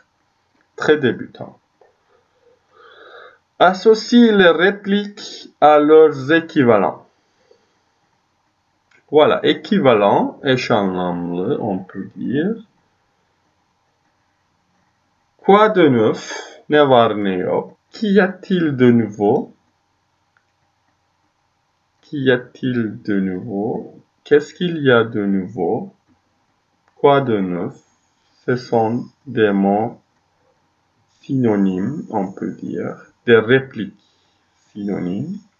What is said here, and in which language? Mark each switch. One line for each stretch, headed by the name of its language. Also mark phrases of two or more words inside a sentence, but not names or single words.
French: Très débutant. Associe les répliques à leurs équivalents. Voilà, équivalent, échange, on peut dire. Quoi de neuf?
Turkish: Ne var ne yok?
French: Qu'y a-t-il de nouveau? Qu'y a-t-il de nouveau? Qu'est-ce qu'il y a de nouveau? Quoi de neuf? Ce sont des mots synonymes, on peut dire, des répliques synonymes.